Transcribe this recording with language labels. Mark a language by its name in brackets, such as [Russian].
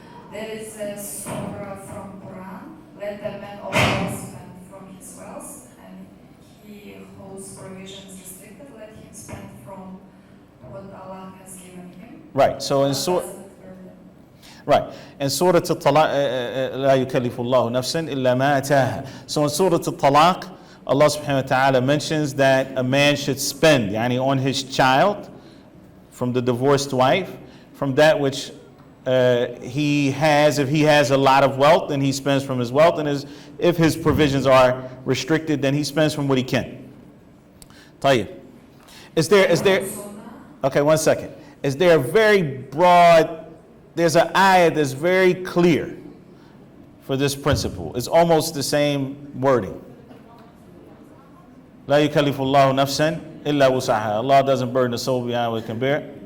[English] There is a surah from Quran, let the man always spend from his wealth, and he whose provisions restricted, let him spend from what Allah has given him. Right, so in Surah At-Talaq, [Arabic] لا يكلف الله نفسا إلا ما أتاها. [English] So in Surah At-Talaq, Allah subhanahu wa ta'ala mentions that a man should spend, yani on his child, from the divorced wife, from that which he has. If he has a lot of wealth, then he spends from his wealth, and if his provisions are restricted, then he spends from what he can. Tahir, is there okay, one second. Is there a very broad, there's an ayah that's very clear for this principle. It's almost the same wording. [Arabic] لا يكلف الله نفسا إلا وسعها. [English] Allah doesn't burden the soul beyond what it can bear.